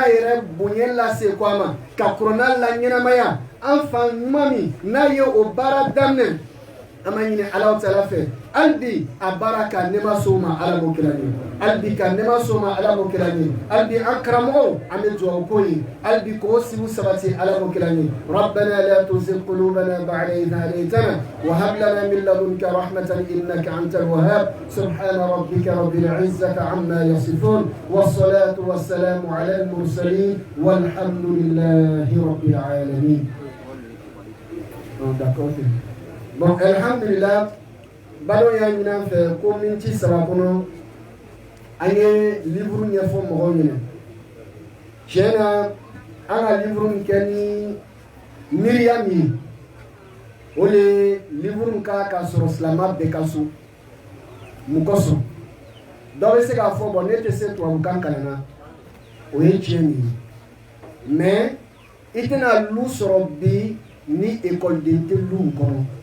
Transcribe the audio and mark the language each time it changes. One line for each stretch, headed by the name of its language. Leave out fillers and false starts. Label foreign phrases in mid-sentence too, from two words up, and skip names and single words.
Bambara: yɛrɛ bonya lase ko a ma ka kuranna laɲɛnamaya an fa ɲuman min n'a ye o baara daminɛ an b'a ɲini Alahu Taala fɛ hali bi a baara ka nɛɛma s'o ma Ala m'o kira ɲɛ hali bi ka nɛɛma s'o ma Ala m'o kira ɲɛ hali bi an karamɔgɔw an bɛ dugawu k'o ye hali bi k'o sigiw sabati Ala m'o kira ɲɛ
Arabic: ربنا لا تزغ قلوبنا بعد إذ هديتنا وهب لنا من لدنك رحمة إنك أنت الوهاب سبحان ربك رب العزة عما يصفون والصلاة والسلام على المرسلين والحمد لله رب العالمين.
French: D'accord.
Bambara: Bon, alhamdulillah, balo y'a ɲini an fɛ ko miniti 3 kɔnɔ an ye livre ɲɛfɔ mɔgɔw ɲɛna tiɲɛ na an ka livre min kɛ ni miiriya min ye o de ye livre min ka sɔrɔ silamɛ bɛɛ ka so mun kosɔn dɔw bɛ se k'a fɔ bon ne tɛ se tubabukan kalan na o ye tiɲɛ nin ye mais i tɛna lu sɔrɔ bi ni ekɔliden tɛ lu kɔnɔ.